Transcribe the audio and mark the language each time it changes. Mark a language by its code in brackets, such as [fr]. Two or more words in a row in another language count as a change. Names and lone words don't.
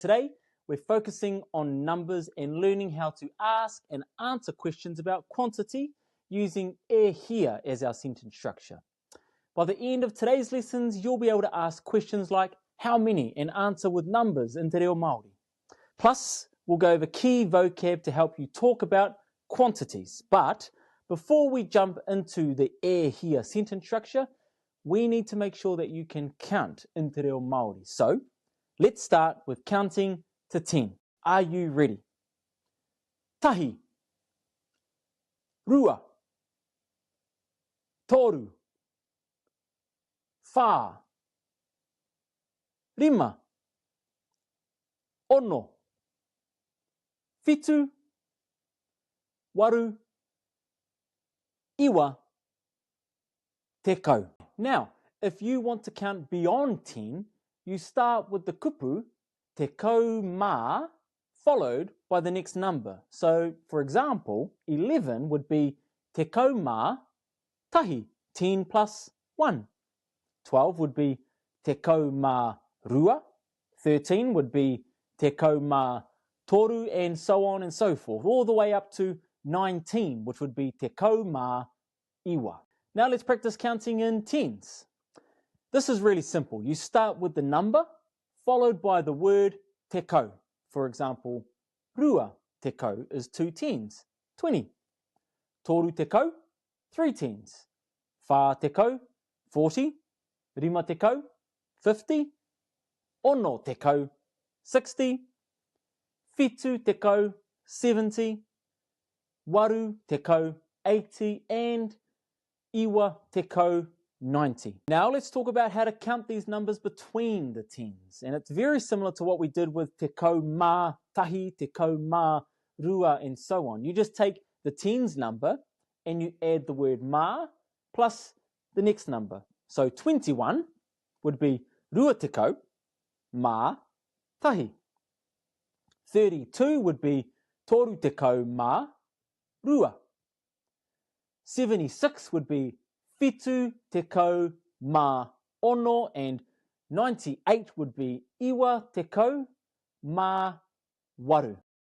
[en] Today, we're focusing on numbers and learning how to ask and answer questions about quantity using [mi] e here [en] as our sentence structure. By the end of today's lessons, you'll be able to ask questions like how many and answer with numbers in te reo Māori. Plus, we'll go over key vocab to help you talk about quantities. But before we jump into the [mi] e here [en] sentence structure, we need to make sure that you can count in te reo Māori. So, let's start with counting to 10. Are you ready? [mi] Tahi, rua, toru, whā, rima, ono, whitu, waru, iwa, tekau. [en] Now, if you want to count beyond 10, you start with the kupu, [mi] tekau mā, [en] followed by the next number. So, for example, 11 would be [mi] tekau mā tahi, [en] 10 plus 1. 12 would be [mi] tekau mā rua. [en] 13 would be [mi] tekau mā toru, [en] and so on and so forth, all the way up to 19, which would be [mi] tekau mā iwa. [en] Now let's practice counting in tens. This is really simple. You start with the number, followed by the word tekau. For example, [mi] rua tekau [en] is 2 tens, 20. [mi] Toru tekau, [en] 3 tens. [mi] Whā tekau, 40. Rima tekau, 50. Ono tekau, 60. Whitu tekau, 70. Waru tekau, 80. And iwa tekau, 90. [en] Now let's talk about how to count these numbers between the tens. And it's very similar to what we did with [mi] tekau mā tahi, tekau mā rua, [en] and so on. You just take the tens number and you add the word mā plus the next number. So 21 would be [mi] rua tekau mā tahi. [en] 32 would be [mi] toru tekau mā rua. [en] 76 would be [mi] whitu tekau mā ono, [en] and 98 would be [mi] iwa tekau mā waru.